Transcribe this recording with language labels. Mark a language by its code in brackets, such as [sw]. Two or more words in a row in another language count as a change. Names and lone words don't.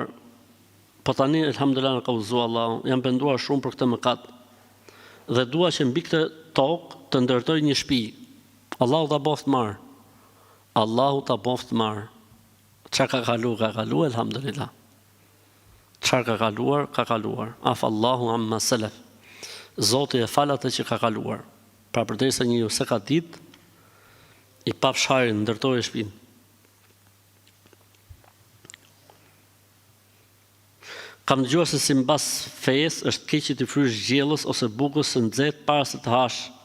[sq] Po tani, elhamdulillah, ka udhëzuar Allahu, jam penduar shumë për këtë mëkat. Dhe dua që mbi këtë tokë të ndërtoj një shtëpi. Allahu ta boft marr. Allahu ta boft marr. Çka ka kalu, elhamdulillah. çfarë ka kaluar, ka kaluar. [ar] عفا الله عما سلف. [sq] Zoti e fal atë që ka kaluar. Pra përderisa njeriu se ka ditë, i pa fsharin ndërtoi shtëpinë. Kam dëgjuar se si mbas fejes është keq që të frysh gjellës ose bukës së nxehtë para se të hash.